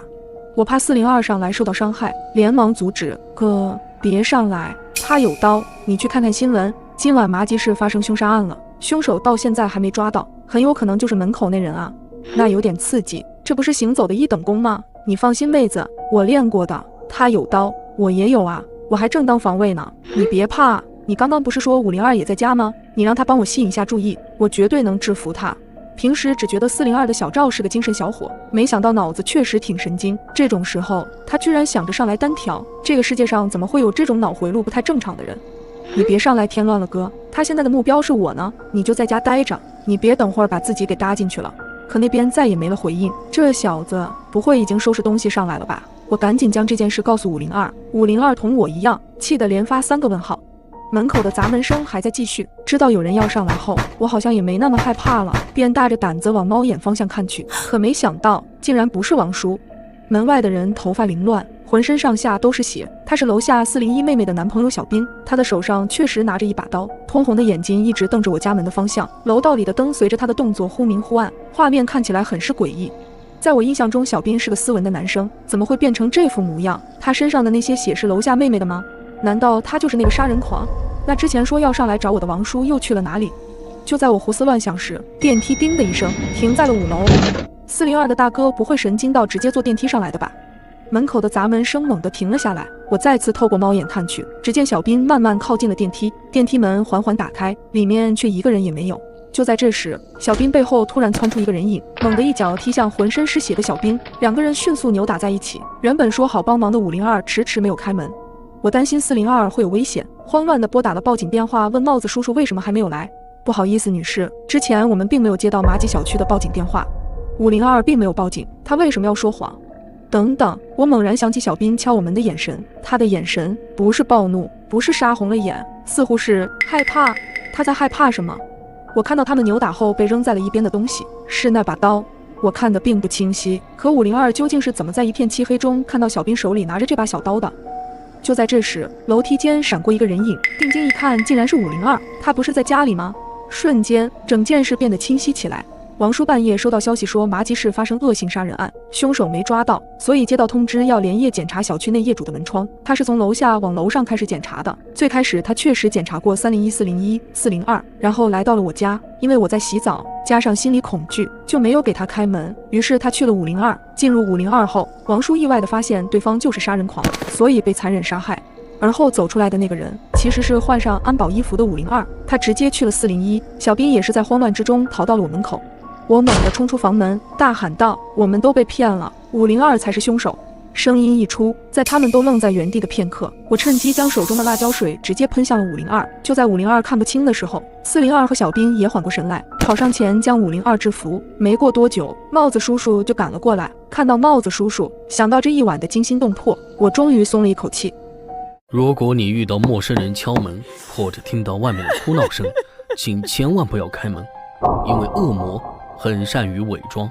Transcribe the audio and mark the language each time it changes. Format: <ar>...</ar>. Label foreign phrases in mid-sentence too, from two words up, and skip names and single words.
<zh>我怕402上來受到傷害，連忙阻止：哥，別上來，他有刀，你去看看新聞，今晚麻吉市發生兇殺案了，兇手到現在還沒抓到，很有可能就是門口那人啊。那有點刺激，這不是行走的一等功嗎？你放心妹子，我練過的，他有刀，我也有啊，我還正當防衛呢。你別怕，你剛剛不是說502也在家嗎？你讓他幫我吸引一下注意，我絕對能制服他。平時只覺得402的小趙是個精神小伙，沒想到腦子確實挺神經。這種時候，他居然想着上來單挑，這個世界上怎麼會有這種腦回路不太正常的人？你別上來添亂了哥，他現在的目標是我呢，你就在家待着，你別等會兒把自己給搭進去了。可那邊再也沒了回應，這小子不會已經收拾東西上來了吧？我趕緊將這件事告訴502，502同我一樣，氣得連發3個問號。門口的砸門聲還在繼續，知道有人要上來後，我好像也沒那麼害怕了，便大着膽子往貓眼方向看去，可沒想到竟然不是王叔。門外的人頭髮凌亂，渾身上下都是血，他是樓下401妹妹的男朋友小兵，他的手上確實拿着一把刀，通紅的眼睛一直瞪着我家門的方向，樓道裡的燈隨着他的動作忽明忽暗，畫面看起來很是詭異。在我印象中，小兵是個斯文的男生，怎麼會變成這副模樣？他身上的那些血是樓下妹妹的嗎？難道他就是那個殺人狂？那之前說要上來找我的王叔又去了哪裡？就在我胡思亂想時，電梯叮的一聲停在了5樓。402的大哥不會神經到直接坐電梯上來的吧？門口的砸門聲猛地停了下來，我再次透過貓眼看去，只見小兵慢慢靠近了電梯，電梯門緩緩打開，裡面卻一個人也沒有。就在這時，小兵背後突然竄出一個人影，猛地一腳踢向渾身濕血的小兵，兩個人迅速扭打在一起。原本說好幫忙的502遲遲沒有開門。我擔心402會有危險，慌亂地撥打了報警電話，問帽子叔叔為什麼還沒有來。不好意思，女士，之前我們並沒有接到麻吉小區的報警電話。502並沒有報警，他為什麼要說謊？等等，我猛然想起小兵敲我門的眼神，他的眼神不是暴怒，不是殺紅了眼，似乎是害怕。他在害怕什麼？我看到他們扭打後被扔在了一邊的東西，是那把刀。我看得並不清晰，可502究竟是怎麼在一片漆黑中看到小兵手裡拿着這把小刀的？就在這時，樓梯間閃過一個人影，定睛一看，竟然是502。他不是在家裡嗎？瞬間，整件事變得清晰起來。王叔半夜收到消息說麻吉市發生惡性殺人案，兇手沒抓到，所以接到通知要連夜檢查小區內業主的門窗。他是從樓下往樓上開始檢查的。最開始他確實檢查過301、401、402，然後來到了我家。因為我在洗澡，加上心理恐懼，就沒有給他開門。於是他去了502。進入502後，王叔意外地發現對方就是殺人狂，所以被殘忍殺害。而後走出來的那個人其實是換上安保衣服的502，他直接去了401。小兵也是在慌亂之中逃到了我門口。我猛地衝出房門，大喊道：我們都被騙了，502才是兇手。聲音一出，在他們都愣在原地的片刻，我趁機将手中的辣椒水直接噴向了502。就在502看不清的時候，402和小兵也緩過神來，跑上前將502制服。沒過多久，帽子叔叔就趕了過來。看到帽子叔叔，想到這一晚的驚心動魄，我終於鬆了一口氣。如果你遇到陌生人敲门，或者听到外面的哭闹声，請千萬不要開門，因為惡魔很善於偽裝。</zh>